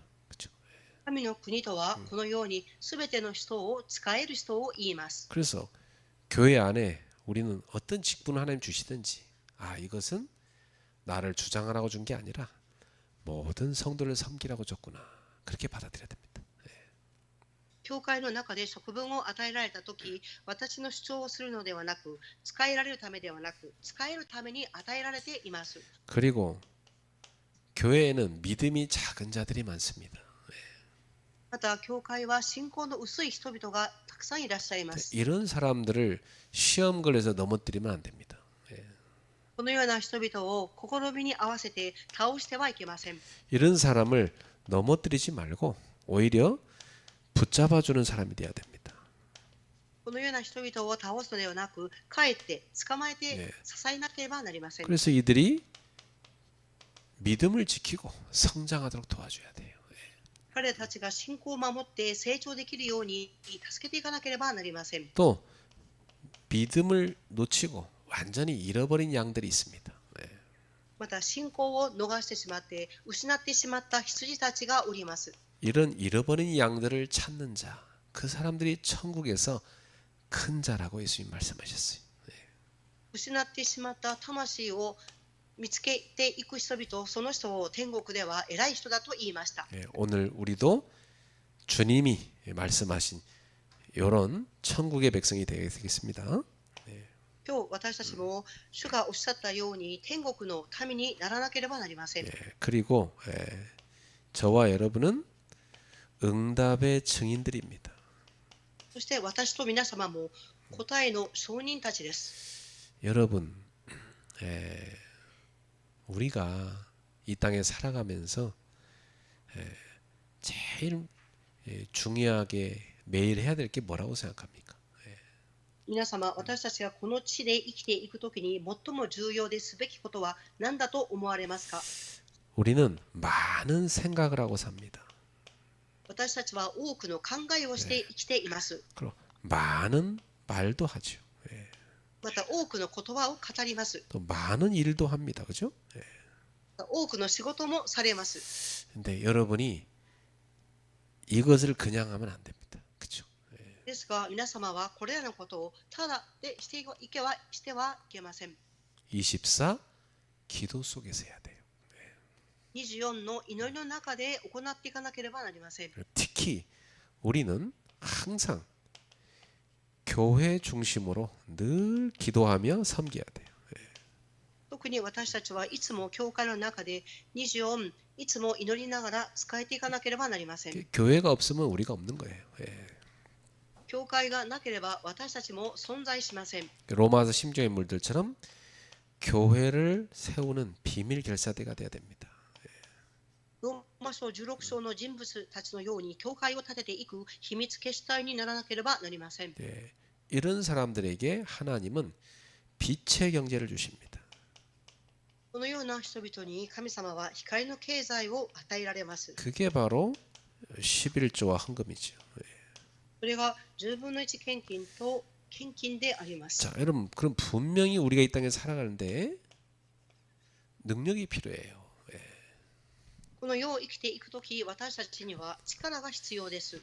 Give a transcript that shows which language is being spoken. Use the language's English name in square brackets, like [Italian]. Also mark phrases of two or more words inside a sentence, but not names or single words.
[Korean] 그렇죠? [Japanese] 神の国とはこのように全ての人を使える人を言います。 [Korean] 그래서 교회 안에 우리는 어떤 직분을 하나님 주시든지 이것은 나를 주장하라고 준 게 아니라 모든 성도를 섬기라고 줬구나. 그렇게 받아들여야 됩니다. [Japanese] 教会の中で職分を与えられたとき、私の主張をするのではなく、使えられるためではなく、使えるために与えられています。 [Korean] 그리고 교회에는 믿음이 작은 자들이 많습니다. [Japanese] また、教会は信仰の薄い人々がたくさんいらっしゃいます。 [Korean] 이런 사람들을 시험 걸려서 넘어뜨리면 안 됩니다. [Japanese] このような人々を試みに合わせて倒してはいけません。 [Korean] 이런 사람을 넘어뜨리지 말고 오히려 붙잡아주는 사람이 되어야 됩니다. [Japanese] このような人々を倒すのではなく、かえって捕まえて [Korean] 네. [Japanese] 支えなければなりません。 [Korean] 그래서 이들이 믿음을 지키고 성장하도록 도와줘야 돼요. [Japanese] 彼たちが信仰を守って成長できるように助けていかなければなりません。 [Korean] 또 믿음을 놓치고 완전히 잃어버린 양들이 있습니다. [Japanese] また信仰を逃してしまって失ってしまった羊たちがおります。 [Korean] 이런 잃어버린 양들을 찾는 자, 그 사람들이 천국에서 큰 자라고 예수님 말씀하셨어요. [Japanese] 失ってしまった魂を見つけていく人々、その人を天国では偉い人だと言いました。 [Korean] 오늘 우리도 주님이 말씀하신 이런 천국의 백성이 되겠습니다. [Japanese] 今日私たちも主がおっしゃったように天国の民にならなければなりません。 [Korean] 그리고 저와 여러분은 응답의 증인들입니다. [Japanese] そして私と皆様も答えの証人たちです。 [Korean] 여러분, 우리가 이 땅에 살아가면서 제일 중요하게 매일 해야 될 게 뭐라고 생각합니까? [Japanese] 皆様、私たちがこの地で生きていくときに最も重要ですべきことは何だと思われますか？ [Korean] 우리는 많은 생각을 하고 삽니다. [Japanese] 私たちは多くの考えをして生きています。 [Korean] 그리고 많은 말도 하죠. [Japanese] また多くの言葉を語ります。 [Korean] 또 많은 일도 합니다. 그죠? [Japanese] 多くの仕事もされます。 [Korean] 근데 여러분이 이것을 그냥 하면 안 됩니다. 그죠? [Japanese] ですが、皆様はこれらのことをただでしてはいけません。 [Korean] 24 기도 속에서 해야 돼요. [Japanese] 24 の祈りの中で行っていかなければなりません。 [Korean] 특히 우리는 항상 교회 중심으로 늘 기도하며 섬겨야 돼요. [Japanese] 特に私たちはいつも教会の中で24いつも祈りながら使えていかなければなりません。 [Korean] 교회가 없으면 우리가 없는 거예요. [Japanese] 教会がなければ私たちも存在しません。 [Korean] 로마서 심지어 인물들처럼 교회를 세우는 비밀 결사대가 돼야 됩니다. [Japanese] ローマ書16章の人物たちのように教会を立てていく秘密結体にならなければなりません。 [Korean] 이런 사람들에게 하나님은 빛의 경제를 주십니다. [Japanese] このような人々に神様は光の経済を与えられます。 [Korean] 그게 바로 11조와 헌금이죠. [Japanese] それが10分の1献金と献金であります。 [Korean] 자, 여러분, 그럼 분명히 우리가 이 땅에 살아가는데 능력이 필요해요. [Japanese] この世を生きていくとき、私たちには力が必要です。